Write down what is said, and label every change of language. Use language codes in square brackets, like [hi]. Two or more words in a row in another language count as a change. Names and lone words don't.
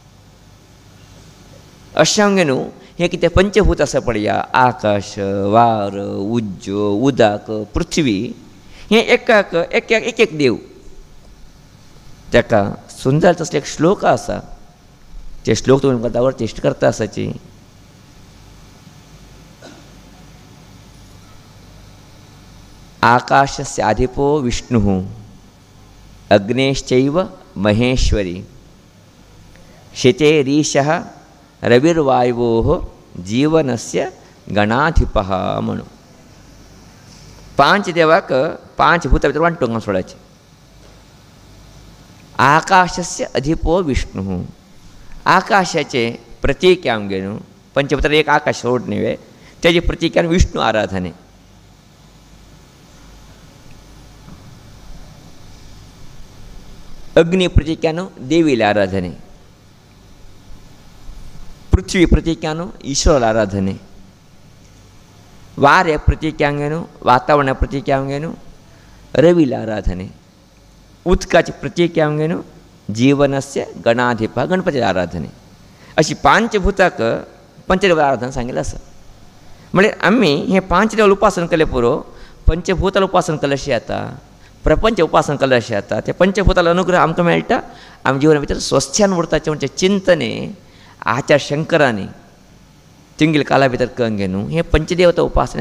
[kok] अशें आमगे न्हू हे कितें पंचभूत आसा पळया आकाश वार उज्ज उदक पृथ्वी हे एकाक एक देव ताका सुंदर तसले एक श्लोक आसा ते श्लोक तुमी पदावर टेस्ट करता आसाची [sa] आकाशस्य अधिपो विष्णुः अग्नेश्चैव महेश्वरी शितेरीशः रविर्वायुवोः जीवनस्य गणाधिपः म्हणून [kok] 5 देवाक 5 भूता भितर वांटूंक सोडायचे [sa] आकाशस्य अधिपो विष्णुः [kok] आकाशाचे प्रतीक आमगे न्हू पंचभूतार एक आकाश सोड न्ही तेजे प्रतीकान विष्णू आराधने अग्नि प्रतीकान देवीला आराधने पृथ्वी प्रतीकान ईश्वराला आराधने वारे प्रतीकांगेनु वातावरण प्रतीकांगेनु रविला आराधने उदकाचे प्रतीकांगेनु [sa] जीवनस्य गणाधिप [kok] गणपती आराधने अशी 5 भूताक पंचदेव आराधना सांगितलं आसा म्हणजे आम्ही हे 5 देवाला उपासन केले पुरो पंचभूताला उपासन केले अशी आता प्रपंच उपासन केले अशी आता ते पंचभूताला अनुग्रह आमकां मेळटा आमच्या जिवना भितर स्वस्थ्यान उरताचे म्हणजे चिंतने आचार्य शंकरांनी तिंगील काला भितर कंगे न्हू हे पंचदेवता उपासने